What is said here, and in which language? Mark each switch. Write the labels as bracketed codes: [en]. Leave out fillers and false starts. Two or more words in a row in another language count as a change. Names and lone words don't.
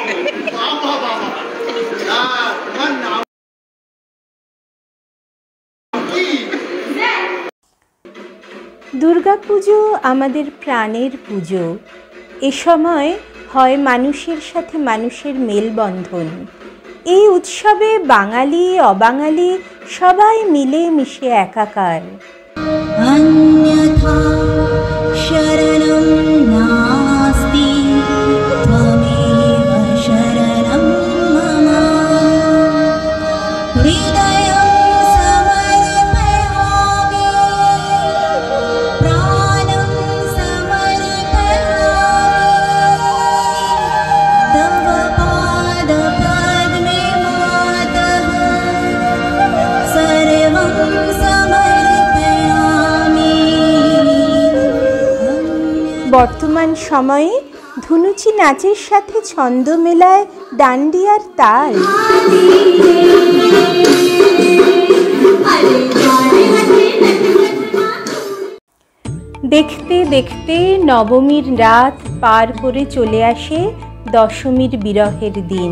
[bn] দুর্গাপুজো আমাদের প্রাণের পুজো। এ সময় হয় মানুষের সাথে মানুষের মেলবন্ধন। এই উৎসবে বাঙালি অবাঙালি সবাই মিলে মিশে একাকার। [sa] अन्यथा शरणं नास्ति त्वमेव शरणं मम हृदयं समर्पयामि प्राणं समर्पयामि तव पादपद्मे मातः सर्वं [bn] বর্তমান সময়ে ধুনুচি নাচের সাথে ছন্দ মেলায় ডান্ডিয়ার তাল। দেখতে দেখতে নবমীর রাত পার করে চলে আসে দশমীর বিরহের দিন।